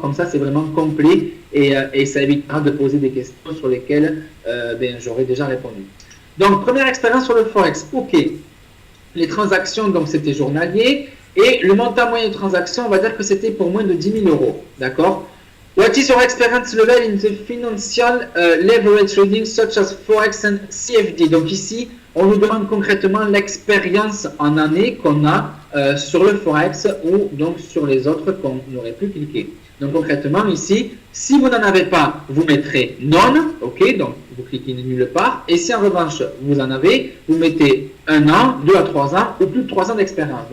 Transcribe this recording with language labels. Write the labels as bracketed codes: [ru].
[fr] Comme ça, c'est vraiment complet et ça évitera de poser des questions sur lesquelles j'aurais déjà répondu. Donc, première expérience sur le Forex, ok. Les transactions, donc c'était journalier. Et le montant moyen de transaction, on va dire que c'était pour moins de 10 000 €, d'accord? [en] What is your experience level in the financial leverage trading such as Forex and CFD? [fr] Donc ici, on nous demande concrètement l'expérience en année qu'on a sur le Forex ou donc sur les autres qu'on aurait pu cliquer. Donc concrètement ici, si vous n'en avez pas, vous mettrez non, ok, donc vous cliquez nulle part. Et si en revanche vous en avez, vous mettez 1 an, 2 à 3 ans ou plus de 3 ans d'expérience.